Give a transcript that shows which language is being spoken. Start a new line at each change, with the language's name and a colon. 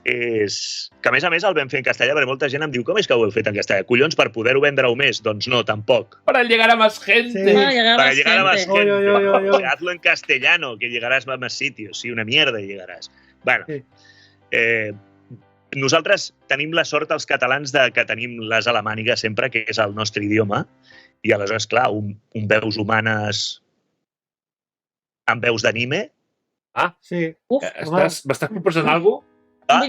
Catalan: Que a més el vam fer en castellà, perquè molta gent em diu, com és que ho heu fet en castellà? Collons, per poder-ho vendre-ho més? Doncs no, tampoc.
Spanish: Para llegar a más gente. Sí. Para llegar a más gente. Oy. Hazlo en castellano, que llegarás a más sitios. Sí, una mierda llegarás.
Catalan: Bueno, nosaltres tenim la sort, els catalans, que tenim les alemànigues sempre, que és el nostre idioma, i aleshores, clar, un veus humanes amb veus d'anime. Sí. M'estàs proposant alguna cosa?